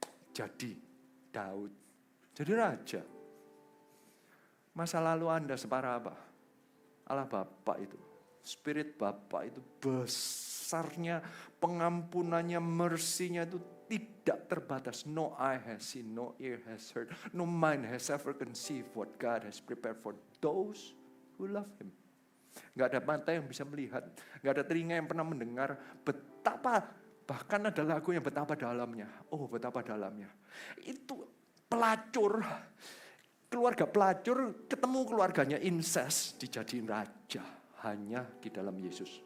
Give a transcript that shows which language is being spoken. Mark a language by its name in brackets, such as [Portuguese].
[Indonesian] Jadi Daud, jadi raja. Masa lalu Anda separah apa? Allah Bapa itu, Spirit Bapa itu besarnya, pengampunannya, mercy-nya itu tidak terbatas. [English] No eye has seen, no ear has heard, no mind has ever conceived what God has prepared for those who love Him. [Indonesian] Gak ada mata yang bisa melihat, gak ada telinga yang pernah mendengar betapa, bahkan ada lagu yang betapa dalamnya. Oh, betapa dalamnya. Itu pelacur, keluarga pelacur ketemu keluarganya incest, dijadiin raja hanya di dalam Yesus.